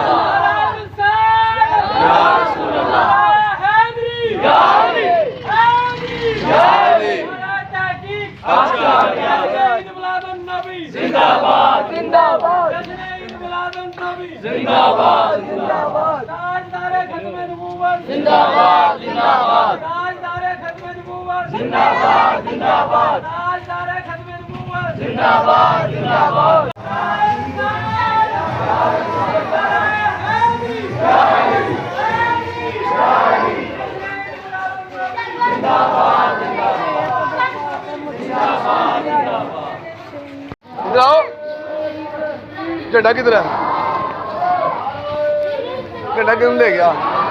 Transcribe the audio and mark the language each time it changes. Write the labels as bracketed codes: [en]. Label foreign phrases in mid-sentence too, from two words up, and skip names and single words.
[ur] اللہ یا رسول اللہ یا علی یا علی زندہ باد زندہ باد زندہ باد زندہ باد تاجدار ختم نبوت زندہ باد زندہ باد تاجدار ختم نبوت زندہ باد زندہ باد تاجدار ختم نبوت زندہ باد زندہ باد ادھر آؤ جھنڈا کدھر ہے جھنڈا کیوں لے گیا